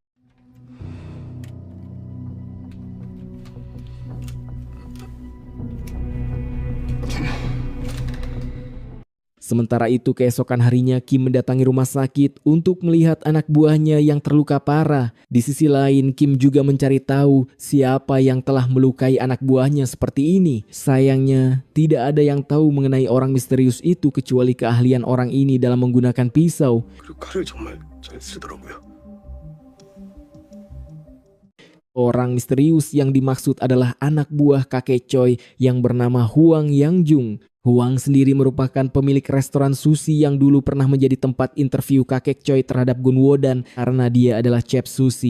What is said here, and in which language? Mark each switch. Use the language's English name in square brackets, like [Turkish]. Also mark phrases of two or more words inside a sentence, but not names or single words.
[Indonesian] Sementara itu keesokan harinya Kim mendatangi rumah sakit untuk melihat anak buahnya yang terluka parah. Di sisi lain Kim juga mencari tahu siapa yang telah melukai anak buahnya seperti ini. Sayangnya tidak ada yang tahu mengenai orang misterius itu kecuali keahlian orang ini dalam menggunakan pisau. [Korean] 칼을 정말 잘 쓰더라고요. [Indonesian] Orang misterius yang dimaksud adalah anak buah kakek Choi yang bernama Hwang Yangjung. Hwang sendiri merupakan pemilik restoran sushi yang dulu pernah menjadi tempat interview kakek Choi terhadap Gunwo dan karena dia adalah chef sushi.